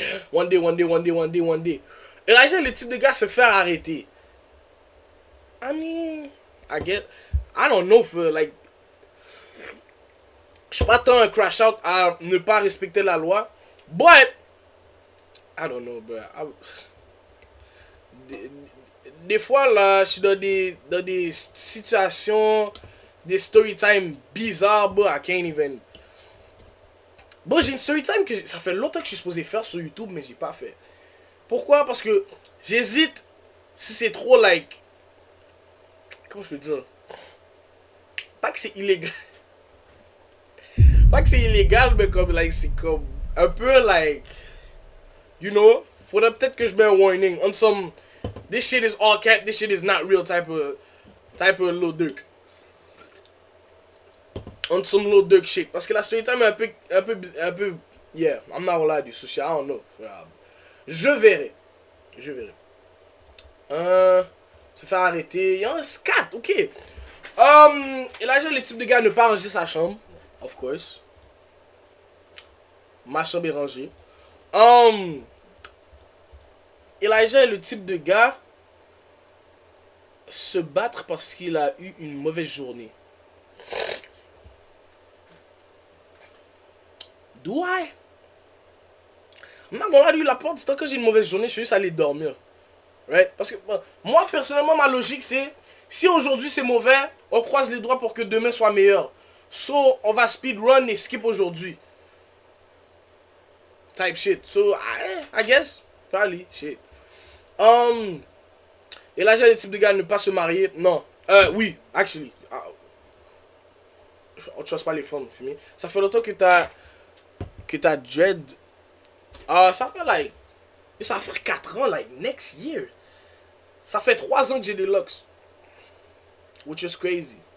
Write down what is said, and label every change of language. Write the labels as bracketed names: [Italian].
[English] One day, one day, one day, one day, one day. [French] Elijah, le type de gars se faire arrêter. [English] I mean, I don't know for like. [French] Je suis pas tant un crash out à ne pas respecter la loi. [English] But, I don't know, bro. [French] Des fois, là, je suis dans des situations, des story time bizarres, bro. [English] I can't even. [French] Bon, j'ai une story time que ça fait longtemps que je suis supposé faire sur YouTube, mais j'ai pas fait. Pourquoi? Parce que j'hésite si c'est trop, like. Comment je peux dire? Pas que c'est illégal. Pas que c'est illégal, mais comme, like, c'est comme. Un peu, like. [English] You know? [French] Faudrait peut-être que je mette un warning. [English] On some. This shit is all cap, this shit is not real type of Lil Durk. On some Lil Durk shit. [French] Parce que la story time est un peu. [English] Yeah, I'm not gonna lie to you, sushi, I don't know. [French] Je verrai. Se faire arrêter. Il y a un scat, ok. Et là, j'ai le type de gars ne pas ranger sa chambre. [English] Of course. [French] Ma chambre est rangée. Elijah est le type de gars se battre parce qu'il a eu une mauvaise journée. [English] Do I? [French] On a eu la porte, tant que j'ai une mauvaise journée, je suis juste allé dormir. [English] Right? [French] Parce que moi, personnellement, ma logique, c'est si aujourd'hui c'est mauvais, on croise les doigts pour que demain soit meilleur. So, on va speedrun et skip aujourd'hui. [English] Type shit. So, I guess, probably, shit. [French] Et là, j'ai le type de gars à ne pas se marier. Non. Oui, actually. On trust pas les femmes, fumées. Ça fait longtemps que t'as dread. Ça fait like. Ça va faire 4 ans, like, [English] next year. [French] Ça fait 3 ans que j'ai des locks. [English] Which is crazy.